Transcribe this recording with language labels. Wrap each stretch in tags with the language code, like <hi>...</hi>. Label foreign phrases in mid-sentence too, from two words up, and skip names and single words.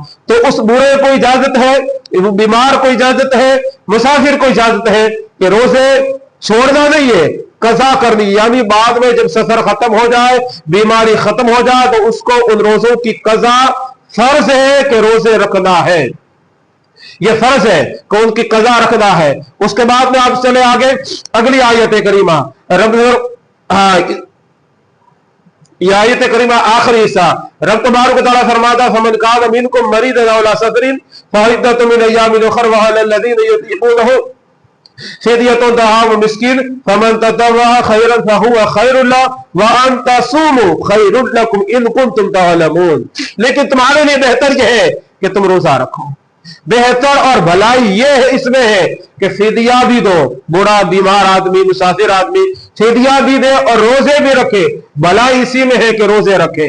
<ur>تو اس بوڑھے کو اجازت ہے، بیمار کو اجازت ہے، مسافر کو اجازت ہے کہ روزے چھوڑنا نہیں ہے، قضا کرنی، یعنی بعد میں جب سفر ختم ہو جائے، بیماری ختم ہو جائے، تو اس کو ان روزوں کی قضا فرض ہے کہ روزے رکھنا ہے، یہ فرض ہے کہ ان کی قضا رکھنا ہے۔ اس کے بعد میں آپ چلے آگے اگلی آیت کریمہ، یہ آیت کریمہ آخری حصہ، رب تبارک و تعالیٰ فرماتا</ur> <ar>فمن کان منکم مریضا او علی سفر فعدۃ من ایام اخر وعلی الذین یطیقونہ فدیۃ طعام مسکین فمن تطوع خیرا فهو خیر له وان تصوموا خیر لکم ان کنتم تعلمون۔</ar> <ur>لیکن تمہارے لیے بہتر یہ ہے کہ تم روزہ رکھو، بہتر اور بھلائی یہ ہے اس میں ہے کہ فدیہ بھی دو، بوڑھا بیمار آدمی مسافر آدمی فدیہ بھی دے اور روزے بھی رکھے، بھلائی اسی میں ہے کہ روزے رکھے۔</ur>